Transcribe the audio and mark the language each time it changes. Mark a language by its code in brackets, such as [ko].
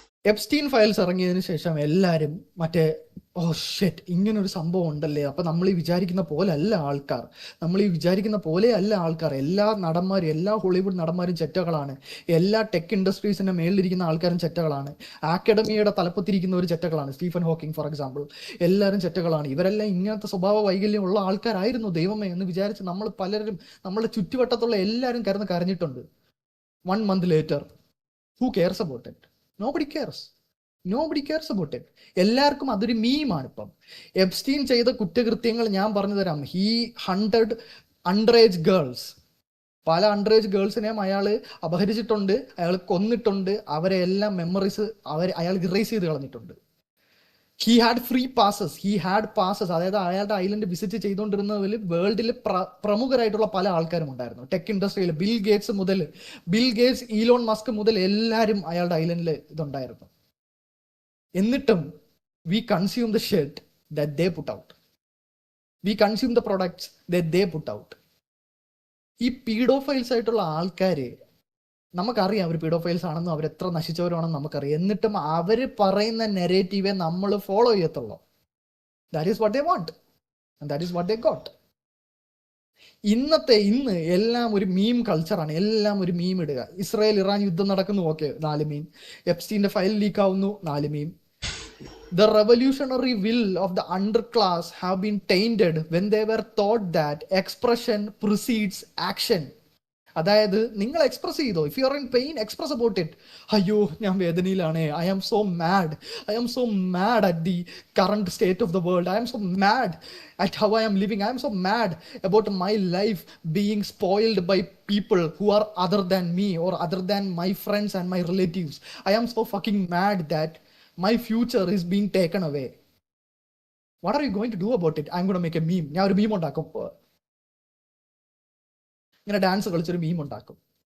[ml] Epstein files ഇറങ്ങിയതിന് ശേഷം എല്ലാവരും മറ്റേ ഓ ഷെറ്റ് ഇങ്ങനൊരു സംഭവം ഉണ്ടല്ലേ, അപ്പൊ നമ്മൾ ഈ വിചാരിക്കുന്ന പോലെ അല്ല ആൾക്കാർ, നമ്മൾ ഈ വിചാരിക്കുന്ന പോലെ അല്ല ആൾക്കാർ, എല്ലാ നടന്മാരും എല്ലാ ഹോളിവുഡ് നടന്മാരും ചെറ്റകളാണ്, എല്ലാ ടെക് ഇൻഡസ്ട്രീസിന്റെ മേളിലിരിക്കുന്ന ആൾക്കാരും ചെറ്റകളാണ്, അക്കാഡമിയുടെ തലപ്പത്തിരിക്കുന്ന ഒരു ചെറ്റകളാണ്, സ്റ്റീഫൻ ഹോക്കിംഗ് ഫോർ എക്സാമ്പിൾ, എല്ലാവരും ചെറ്റകളാണ്, ഇവരെല്ലാം ഇങ്ങനത്തെ സ്വഭാവ വൈകല്യം ഉള്ള ആൾക്കാരായിരുന്നു ദൈവമേ എന്ന് വിചാരിച്ച് നമ്മൾ പലരും നമ്മുടെ ചുറ്റുവട്ടത്തുള്ള എല്ലാവരും കരഞ്ഞിട്ടുണ്ട്. [en] 1 month later, who cares about it? Nobody cares about it. [ml] എല്ലാവർക്കും അതൊരു മീമാണ്. ഇപ്പം എപ്സ്റ്റീൻ ചെയ്ത കുറ്റകൃത്യങ്ങൾ ഞാൻ പറഞ്ഞു തരാം. [en] he 100 under age girls, [ml] പല അണ്ടർ-ഏജ് ഗേൾസിനെയും അയാൾ അപഹരിച്ചിട്ടുണ്ട്, അയാൾ കൊന്നിട്ടുണ്ട്, അവരെ എല്ലാം മെമ്മറീസ് അയാൾ ഇറേസ് ചെയ്ത് കളഞ്ഞിട്ടുണ്ട്. [en] he had free passes, [ml] അതായത് അയാളുടെ ഐലൻഡ് വിസിറ്റ് ചെയ്തുകൊണ്ടിരുന്നതിൽ വേൾഡിൽ പ്രമുഖരായിട്ടുള്ള പല ആൾക്കാരും ഉണ്ടായിരുന്നു. ടെക് ഇൻഡസ്ട്രിയിൽ ബിൽ ഗേറ്റ്സ്, ഈലോൺ മസ്ക് മുതൽ എല്ലാവരും അയാളുടെ ഐലൻഡിൽ ഇതുണ്ടായിരുന്നു. എന്നിട്ടും [en] We consume the shit that they put out, we consume the products that they put out. [ml] ഈ പീഡോഫൈൽസ് ആയിട്ടുള്ള ആൾക്കാര് നമുക്കറിയാം അവർ പീഡോഫൈൽസ് ആണെന്നും അവരെത്ര നശിച്ചവരാണെന്നും നമുക്കറിയാം. എന്നിട്ടും അവർ പറയുന്ന നെറേറ്റീവെ നമ്മൾ ഫോളോ ചെയ്യത്തുള്ളൂ. [en] That is what they want and that is what they got. [ml] ഇന്ന് എല്ലാം ഒരു മീം കൾച്ചറാണ്, എല്ലാം ഒരു മീം ഇടുക. ഇസ്രായേൽ ഇറാൻ യുദ്ധം നടക്കുന്നു, ഓക്കെ 4 മീം. എപ്സ്റ്റീന്റെ ഫയൽ ലീക്ക് ആവുന്നു, 4 മീം. [en] The revolutionary will of the underclass have been tainted when they were taught that expression precedes action. [ml] അതായത് നിങ്ങൾ എക്സ്പ്രസ് ചെയ്തോ, [en] If you are in pain express about it. [ml] അയ്യോ ഞാൻ വേദനയിലാണ്, [en] I am so mad at the current state of the world, I am so mad at how I am living, I am so mad about my life being spoiled by people who are other than me or other than my friends and my relatives. I am so fucking mad that my future is being taken away. What are you going to do about it? I'm going to make a meme. [ml] ഞാൻ ഒരു മീം ഉണ്ടാക്കും, ഇങ്ങനെ dance കളിച്ചൊരു മീം ഉണ്ടാക്കും.